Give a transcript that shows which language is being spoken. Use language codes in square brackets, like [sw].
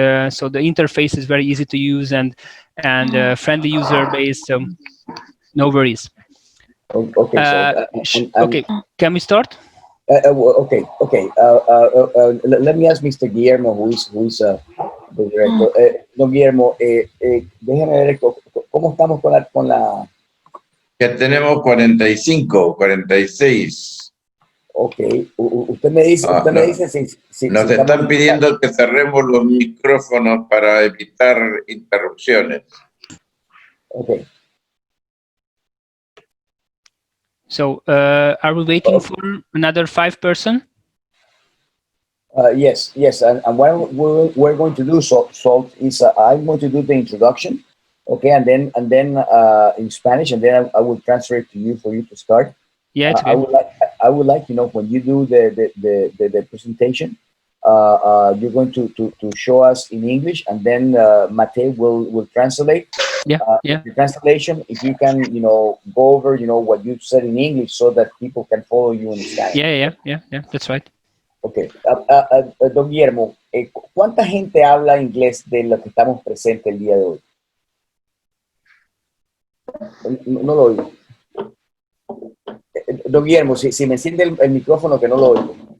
[en] So the interface is very easy to use, and friendly user base. So no worries. Okay, so Okay, can we start? okay. Let me ask Mr. Guillermo, who is the director. [es] Don Guillermo, déjeme ver cómo estamos con la. Que tenemos 45, 46. Ok, usted me dice, si nos están pidiendo que cerremos los micrófonos para evitar interrupciones. [en] Okay. So, are we waiting for another 5 person? Yes, and what we're going to do, Salt, is I'm going to do the introduction, okay, and then in Spanish, and then I will transfer it to you for you to start. Yeah, it's I would like when you do the presentation, you're going to show us in English, and then Mate will translate. The translation, if you can, go over, what you said in English, so that people can follow you in Spanish. Yeah, that's right. Okay. [es] Don Guillermo, ¿cuánta gente habla inglés de lo que estamos presentes el día de hoy? No lo oigo. Don Guillermo, si me enciende el micrófono, que no lo oigo.